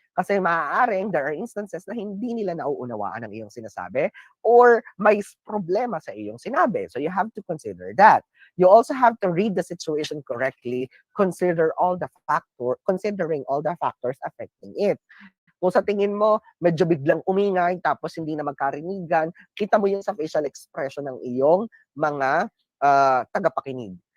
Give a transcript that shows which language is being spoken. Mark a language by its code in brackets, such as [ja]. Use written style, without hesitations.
[tl] Kasi maaaring [en] there are instances [tl] na hindi nila nauunawaan ang iyong sinasabi or may problema sa iyong sinabi. [en] So you have to consider that. You also have to read the situation correctly, considering all the factors affecting it. [tl] Kung sa tingin mo, medyo biglang umingay, tapos hindi na magkarinigan, kita mo yun sa facial expression ng iyong mga tagapakinig.